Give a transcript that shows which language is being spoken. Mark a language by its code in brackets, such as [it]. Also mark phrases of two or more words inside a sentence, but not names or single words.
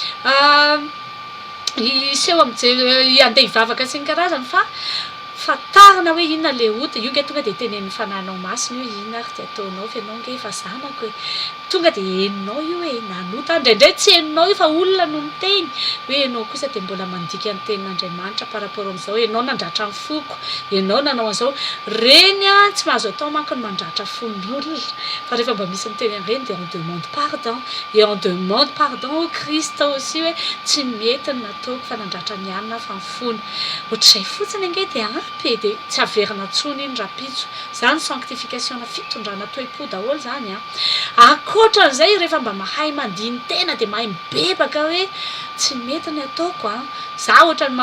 [mg] iseho amin'izay andeha hivavaka sy ny karazany fa tarina hoe inona le ota io nge tonga dia tenen'ny fanahinao masina hoe inona ary dia ataonao fa ianao nge efa zanako tonga dia heninao io hoe nanota indraindray tsy heninao io fa olona no miteny hoe ianao kosa dia mbola mandika ny tenin'Andriamanitra [fr] par rapport [mg] amin'izao, ianao nandratra ny foko, ianao nanao an'izao. Reny tsy mahazo atao manko ny mandratra fon'olona fa rehefa mba misy ny teny ireny dia [fr] on demande pardon et on demande pardon au Christ aussi [mg] hoe tsy mety ny nataoko fa nandratra ny anina fa mifona ohatr'izay fotsiny ange dia ampy dia tsy averina tsony iny rapitso. Zany sanctification na fitondrana toe-po daholo zany akoatran'izay rehefa mba mahay mandiny tena dia mahay mibebaka hoe tsy mety ny ataoko za ohatra ny